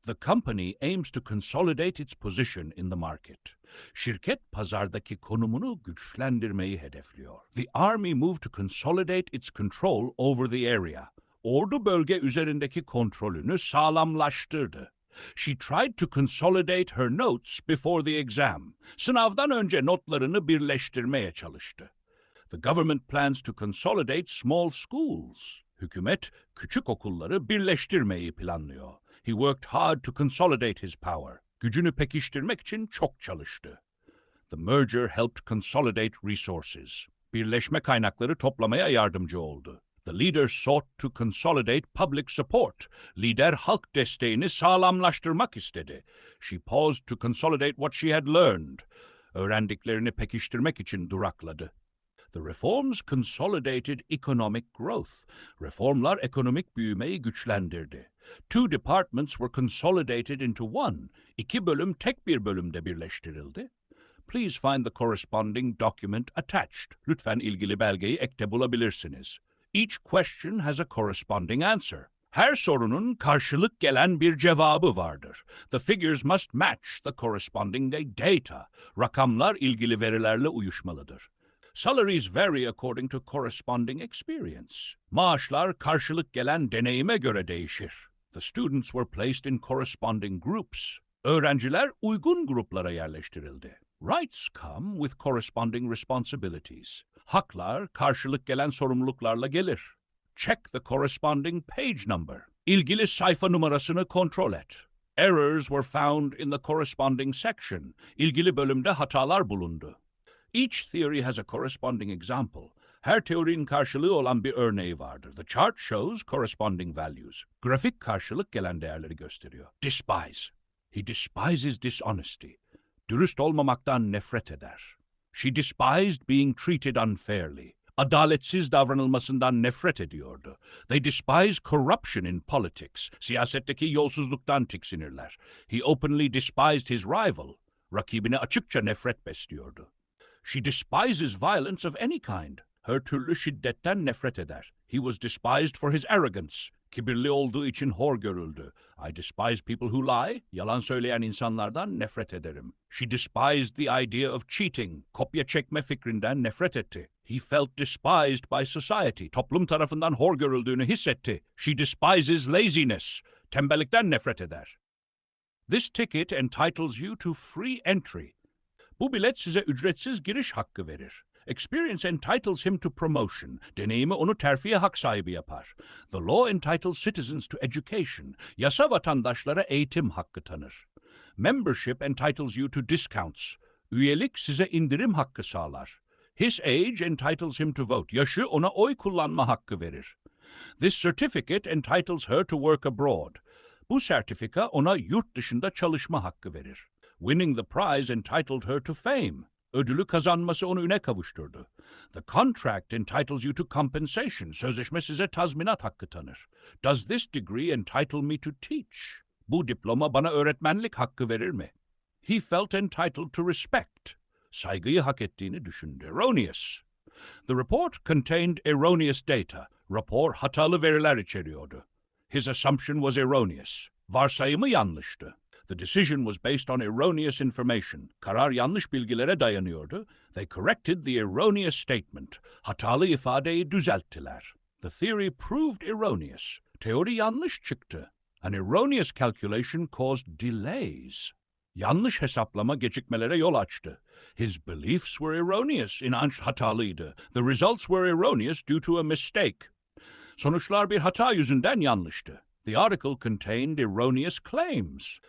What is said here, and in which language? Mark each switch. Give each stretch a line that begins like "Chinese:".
English: The company aims to consolidate its position in the market.
Turkish: Şirket pazardaki konumunu güçlendirmeyi hedefliyor.
English: The army moved to consolidate its control over the area.
Turkish: Ordu bölge üzerindeki kontrolünü sağlamlaştırdı.
English: She tried to consolidate her notes before the exam.
Turkish: Sınavdan önce notlarını birleştirmeye çalıştı.
English: The government plans to consolidate small schools.
Turkish: Hükümet küçük okulları birleştirmeyi planlıyor.
English: He worked hard to consolidate his power.
Turkish: Gücünü pekiştirmek için çok çalıştı.
English: The merger helped consolidate resources.
Turkish: Birleşme kaynakları toplamaya yardımcı oldu.
English: The leader sought to consolidate public support.
Turkish: Lider halk desteğini sağlamlaştırmak istedi.
English: She paused to consolidate what she had learned.
Turkish: Öğrendiklerini pekiştirmek için durakladı.
English: The reforms consolidated economic growth.
Turkish: Reformlar ekonomik büyümeyi güçlendirdi.
English: Two departments were consolidated into one.
Turkish: İki bölüm tek bir bölümde birleştirildi.
English: Please find the corresponding document attached.
Turkish: Lütfen ilgili belgeyi ekte bulabilirsiniz.
English: Each question has a corresponding answer.
Turkish: Her sorunun karşılık gelen bir cevabı vardır.
English: The figures must match the corresponding data.
Turkish: Rakamlar ilgili verilerle uyuşmalıdır.
English: Salaries vary according to corresponding experience.
Turkish: Maaşlar karşılık gelen deneyime göre değişir.
English: The students were placed in corresponding groups.
Turkish: Öğrenciler uygun gruplara yerleştirildi.
English: Rights come with corresponding responsibilities.
Turkish: Haklar karşılık gelen sorumluluklarla gelir.
English: Check the corresponding page number.
Turkish: İlgili sayfa numarasını kontrol et.
English: Errors were found in the corresponding section.
Turkish: İlgili bölümde hatalar bulundu.
English: Each theory has a corresponding example.
Turkish: Her teorinin karşılığı olan bir örneği vardır.
English: The chart shows corresponding values.
Turkish: Grafik karşılık gelen değerleri gösteriyor.
English: Despise. He despises dishonesty.
Turkish: Dürüst olmamaktan nefret eder.
English: She despised being treated unfairly.
Turkish: Adaletsiz davranılmasından nefret ediyordu.
English: They despise corruption in politics.
Turkish: Siyasetteki yolsuzluktan tiksinirler.
English: He openly despised his rival.
Turkish: Rakibine açıkça nefret besliyordu.
English: She despises violence of any kind.
Turkish: Her türlü şiddetten nefret eder.
English: He was despised for his arrogance.
Turkish: Kibirli olduğu için hor görüldü.
English: I despise people who lie.
Turkish: Yalan söyleyen insanlardan nefret ederim.
English: She despised the idea of cheating.
Turkish: Kopya çekme fikrinden nefret etti.
English: He felt despised by society.
Turkish: Toplum tarafından hor görüldüğünü hissetti.
English: She despises laziness.
Turkish: Tembellikten nefret eder.
English: This ticket entitles you to free entry.
Turkish: Bu bilet size ücretsiz giriş hakkı verir.
English: Experience entitles him to promotion.
Turkish: Deneyimi onu terfiye hak sahibi yapar.
English: The law entitles citizens to education.
Turkish: Yasa vatandaşlara eğitim hakkı tanır.
English: Membership entitles you to discounts.
Turkish: Üyelik size indirim hakkı sağlar.
English: His age entitles him to vote.
Turkish: Yaşı ona oy kullanma hakkı verir.
English: This certificate entitles her to work abroad.
Turkish: Bu sertifika ona yurt dışında çalışma hakkı verir.
English: Winning the prize entitled her to fame.
Turkish: Ödülü kazanması onu üne kavuşturdu.
English: The contract entitles you to compensation.
Turkish: Sözleşme size tazminat hakkı tanır.
English: Does this degree entitle me to teach?
Turkish: Bu diploma bana öğretmenlik hakkı verir mi?
English: He felt entitled to respect.
Turkish: Saygıyı hak ettiğini düşündü.
English: Erroneous. The report contained erroneous data.
Turkish: Rapor hatalı veriler içeriyordu.
English: His assumption was erroneous.
Turkish: Varsayımı yanlıştı.
English: The decision was based on erroneous information.
Turkish: Karar yanlış bilgilere dayanıyordu.
English: They corrected the erroneous statement.
Turkish: Hatalı ifadeyi düzelttiler.
English: The theory proved erroneous.
Turkish: Teori yanlış çıktı.
English: An erroneous calculation caused delays.
Turkish: Yanlış hesaplama gecikmelere yol açtı.
English: His beliefs were erroneous.
Turkish: İnanç hatalıydı.
English: The results were erroneous due to a mistake.
Turkish: Sonuçlar bir hata yüzünden yanlıştı.
English: The article contained erroneous claims.